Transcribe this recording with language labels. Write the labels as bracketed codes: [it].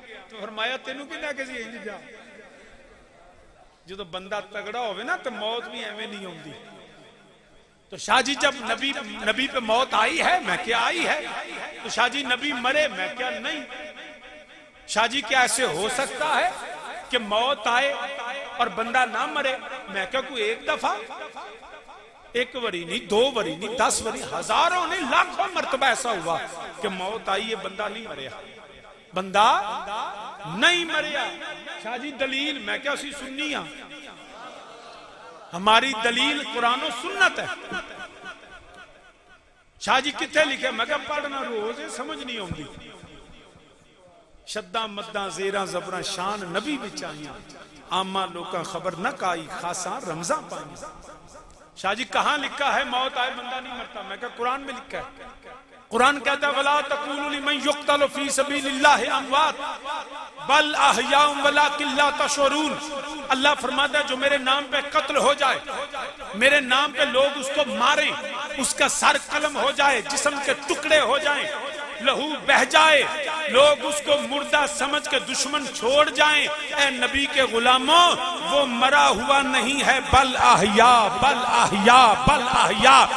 [pa] تو فرمایا تینوں کہنا کہ سی انج جا. جدو بندہ تگڑا ہوئے نا تو موت بھی ایویں نہیں ہوندی. [ur] تو شاہ جی جب نبی پہ موت آئی ہے، میں کیا آئی ہے. تو شاہ جی نبی مرے، میں کیا نہیں. شاہ جی کیا ایسے ہو سکتا ہے کہ موت آئے اور بندہ نہ مرے؟ میں کیا کوئی ایک دفعہ، ایک وری نہیں، دو وری نہیں، 10 وری، ہزاروں نہیں، لاکھوں مرتبہ ایسا ہوا کہ موت آئی ہے [pa] بندہ نہیں مریا، بندہ نہیں مریا. [ur] شاہ جی دلیل؟ میں کیا اسی سنی ہاں، ہماری دلیل قرآن و سنت ہے. شاہ جی کتنے لکھے؟ میں کیا پڑھنا روز سمجھ نہیں ہوندی. [pa] شداں مداں زیراں زبراں شان نبی بچ آئیاں، عامہ لوکاں خبر نہ کائی خاصاں رمضاں پائیں. [ur] شاہ جی کہاں لکھا ہے موت آئے بندہ نہیں مرتا؟ میں کہا قرآن میں لکھا ہے. قرآن کہتا ہے [ar] وَلَا تَقُولُوا لِمَنْ يُقْتَلُ فِي سَبِيلِ اللَّهِ أَمْوَاتٌ بَلْ أَحْيَاءٌ وَلَكِنْ لَا تَشْعُرُونَ. [ur] اللہ فرماتا ہے جو میرے نام پہ قتل ہو جائے، میرے نام پہ لوگ اس کو ماریں، اس کا سر قلم ہو جائے، جسم کے ٹکڑے ہو جائیں، لہو بہ جائے، لوگ اس کو مردہ سمجھ کے دشمن چھوڑ جائیں، اے نبی کے غلاموں وہ مرا ہوا نہیں ہے، [ar] بل احیا بل احیا بل احیا.